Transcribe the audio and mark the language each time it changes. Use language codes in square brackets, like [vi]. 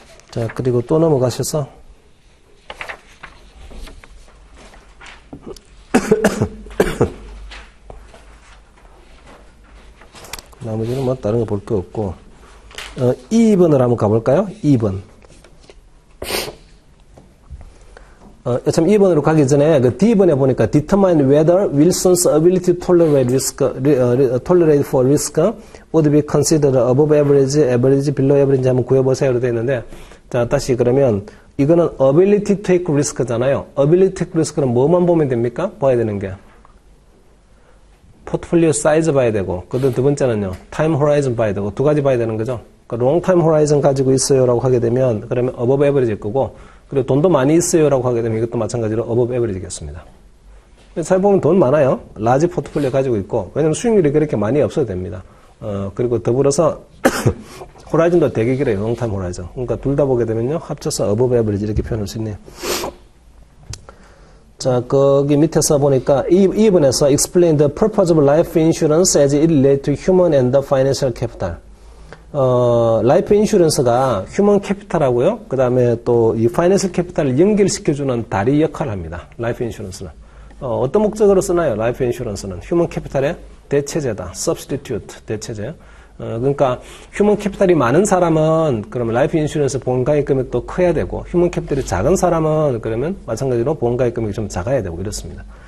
[ko] 자, 그리고 또 넘어가셔서 나머지는 뭐 다른 거 볼 거 없고 2번을 한번 가볼까요? 2번. 참 2번으로 가기 전에 그 D번에 보니까 [en] determine whether Wilson's ability to tolerate for risk would be considered above average, below average [ko] 한번 구해보세요. 되어 있는데 자, 다시 그러면 이거는 [en] ability to take risk [ko] 잖아요. [en] ability to take risk [ko] 는 뭐만 보면 됩니까? 봐야 되는 게 포트폴리오 사이즈 봐야 되고 그 두 번째는요. 타임 호라이즌 봐야 되고 두 가지 봐야 되는 거죠. 그러니까 롱타임 호라이즌 가지고 있어요라고 하게 되면 그러면 어버브 에버리지일 거고, 그리고 돈도 많이 있어요라고 하게 되면 이것도 마찬가지로 어버브 에버리지겠습니다. 잘 보면 돈 많아요. 라지 포트폴리오 가지고 있고, 왜냐면 수익률이 그렇게 많이 없어도 됩니다. 그리고 더불어서 호라이즌도 되게 길어요. 롱타임 호라이즌. 그러니까 둘 다 보게 되면요, 합쳐서 어버브 에버리지 이렇게 표현할 수 있네요. 자, 거기 밑에서 보니까 2번에서 [en] explain the purpose of life insurance as it relates to human and the financial capital. [ko] 라이프 인슈런스가 휴먼 캐피탈하고요. 그 다음에 또 이 파이낸셜 캐피탈을 연결시켜주는 다리 역할을 합니다. 라이프 인슈런스는. 어떤 목적으로 쓰나요? 라이프 인슈런스는 휴먼 캐피탈의 대체제다. substitute, 대체제. 그러니까 휴먼 캐피탈이 많은 사람은 그러면 라이프 인슈런스 보험가입 금액도 커야 되고, 휴먼 캐피탈이 작은 사람은 그러면 마찬가지로 보험가입 금액이 좀 작아야 되고 이렇습니다.